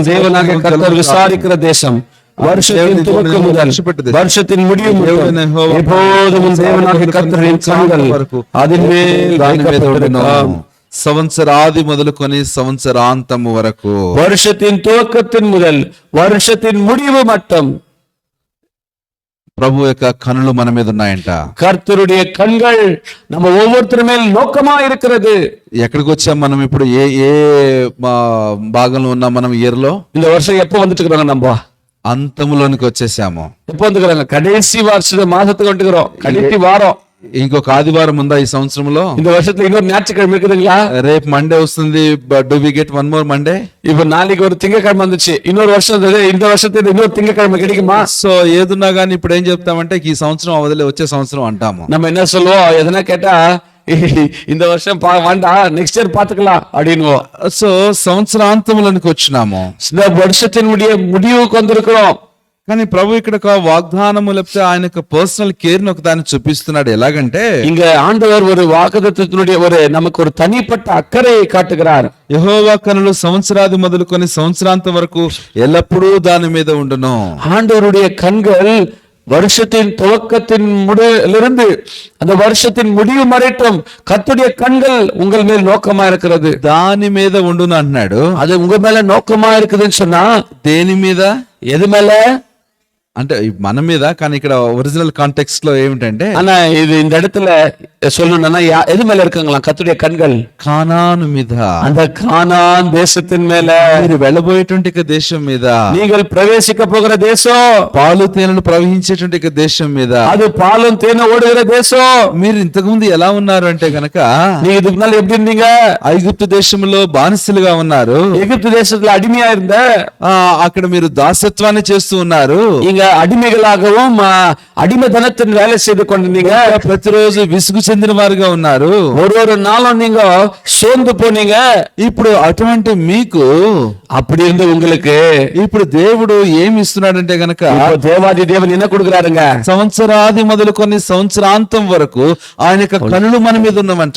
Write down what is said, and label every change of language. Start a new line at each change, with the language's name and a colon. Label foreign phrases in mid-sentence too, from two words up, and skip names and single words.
Tamil: தேவனாகிய கர்த்தர் விசாரிக்கிற தேசம், வருஷத்தின் துவக்கம் முதல் வருஷத்தின் முடிவு மட்டும் எப்போதும் தேவனாகிய கர்த்தரின் கண்கள் அதின் மேல் வைக்கப்பட்டிருக்கும்.
Telugu: సంవత్సరాది మొదలుకొని సంవత్సరాంతము వరకు,
Tamil: வருஷத்தின் துவக்கத்தின் முதல் வருஷத்தின் முடிவு மட்டும்
Telugu: ప్రభు యొక్క కనులు మన మీద ఉన్నాయంట.
Tamil: கர்த்தருடைய கண்கள் நம்ம ஒவ்வொருத்தர் மேல் நோக்கமா இருக்கிறது.
Telugu: ఎక్కడికి వచ్చాం మనం ఇప్పుడు, ఏ ఏ భాగంలో ఉన్నాం మనం ఇయర్ లో?
Tamil: இந்த வருஷம் எப்போ வந்துட்டு இருக்கிறாங்க, நம்ம
Telugu: అంతములోనికి వచ్చేసాము.
Tamil: எப்போ வந்துக்கிறாங்க, కடைசி வருஷ మాసத்துக்கு வந்துக்கிறோம், கடைசி வாரம்.
Telugu: ఇంకొక ఆదివారం ఉందా ఈ సంవత్సరంలో?
Tamil: இந்த வருஷத்துல இன்னொரு ஞாயிற்றுக்கிழமை இருக்குதுங்களா?
Telugu: రేపు మండే వస్తుంది.
English: Do we get one more Monday?
Tamil: இப்ப நாளைக்கு ஒரு திங்கக்கிழமை வந்துச்சு, இன்னொரு வருஷம் இந்த வருஷத்துல இன்னொரு திங்கக்கிழமை கிடைக்குமா?
Telugu: సో ఏదున్నా గానీ ఇప్పుడు ఏం చెప్తామంటే ఈ సంవత్సరం అవదలే వచ్చే సంవత్సరం అంటాము.
Tamil: நம்ம என்ன சொல்லுவோம், எதனா கேட்டா இந்த வருஷம் வேண்டாம்,
English: next year
Tamil: பாத்துக்கலாம் அப்படின்னு.
Telugu: సో సంవత్సరాంతములోనికి వచ్చినాము,
Tamil: இந்த வருஷத்தினுடைய முடிவுக்கு வந்திருக்கிறோம்.
Telugu: కానీ ప్రభు ఇక్కడ వాగ్దానము లేకపోతే ఆయన యొక్క
English: personal care
Telugu: ని ఒక దాన్ని చూపిస్తున్నాడు. ఎలాగంటే,
Tamil: இங்க ஆண்டவர் ஒரு வாக்குத்தத்தத்தினுடைய ஒரு நமக்கு ஒரு தனிப்பட்ட అక్కరயை காட்டுகிறார்.
Telugu: యెహోవా కనులు సంవత్సరాది మొదలుకొని సంవత్సరాంతం వరకు ఎల్లప్పుడూ దాని మీద ఉండును.
Tamil: ஆண்டவருடைய கண்கள் வருஷத்தின் துவக்கத்தின் முடிவிலிருந்து அந்த வருஷத்தின் முடிவு மறைட்டும் கர்த்தருடைய கண்கள் உங்கள் மேல் நோக்கமா இருக்கிறது.
Telugu: దాని మీద ఉండును అన్నాడు.
Tamil: அது உங்க மேல நோக்கமா இருக்குதுன்னு சொன்னா
Telugu: దేని మీద?
Tamil: எது மேல?
Telugu: అంటే మన మీద, కానీ ఇక్కడ
English: original context
Telugu: లో ఏమిటంటే,
Tamil: ஆனா இது இந்த இடத்துல சொல்லணும்னா எது மேல இருக்குங்களா கர்த்தருடைய கண்கள்?
Telugu: కానాను మీద,
Tamil: அந்த கானான் தேசத்தின் மேல,
Telugu: మీరు వెళ్ళబోయేటువంటి దేశం మీద,
Tamil: நீங்கள் பிரவேசிக்க போகிற தேசம்,
Telugu: పాలు తేనెలు ప్రవహించేటువంటి దేశం మీద,
Tamil: அது பாலும் தேனும் ஓடுகிற தேசம்.
Telugu: మీరు ఇంతకు ముందు ఎలా ఉన్నారు అంటే గనక,
Tamil: நீங்க இதுக்கு முன்னால எப்படி இருந்தீங்க?
Telugu: ఐగుప్తు దేశంలో బానిసలుగా ఉన్నారు.
Tamil: எகிப்து தேசத்துல அடிமையா இருந்த,
Telugu: అక్కడ మీరు దాసత్వాన్ని చేస్తూ ఉన్నారు.
Tamil: இங்க அடிமைகளாகவும் அடிமைத்தனத்தின் வேலை செய்து கொண்டிருந்தீங்க.
Telugu: ప్రతిరోజు విసుగు చెందిన వారుగా ఉన్నారు.
Tamil: ஒரு நாளும் நீங்க சோர்ந்து போனீங்க.
Telugu: ఇప్పుడు అటువంటి మీకు,
Tamil: அப்படி இருந்து உங்களுக்கு
Telugu: ఇప్పుడు దేవుడు ఏమి ఇస్తున్నాడంటే గనక,
Tamil: இப்போ தேவாதி தேவன் என்ன கொடுக்குறாருங்க?
Telugu: సంవత్సరాది మొదలుకొని సంవత్సరాంతం వరకు ఆయన యొక్క కనులు మన మీద ఉన్నవంట.